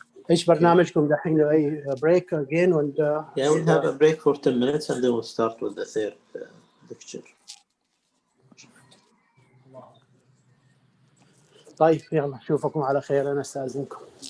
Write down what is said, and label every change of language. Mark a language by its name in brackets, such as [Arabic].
[Arabic] ايش برنامجكم دحين؟ اي [English] break again and yeah, we'll have a break for 10 minutes and then we'll start with the third lecture. [Arabic] طيب يلا اشوفكم على خير، انا استاذنكم.